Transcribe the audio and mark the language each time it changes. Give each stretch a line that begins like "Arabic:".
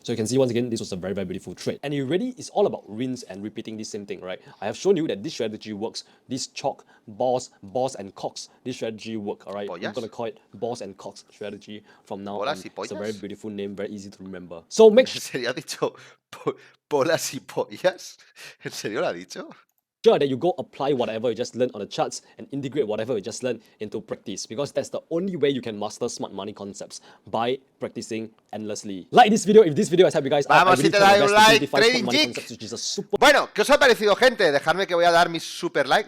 English: So you can see once again, this was a very, very beautiful trade. And it really is all about rinse and repeating the same thing, right? I have shown you that this strategy works. This CHoCH, boss and cox, this strategy work, all right? I'm going to call it boss and cox strategy from now on. It's a very beautiful name, very easy to remember. So make sure...
Spanish: ¿En serio ha dicho bolas y pollas? ¿En serio lo ha dicho?
English: Sure that you go apply whatever you just learned on the charts and integrate whatever you just learned into practice, because that's the only way you can master smart money concepts, by practicing endlessly. Like this video if this video has helped you guys out.
Spanish: Vamos, si te da un like, TradingForexSP. Bueno, ¿qué os ha parecido, gente? Dejadme que voy a dar mi super like.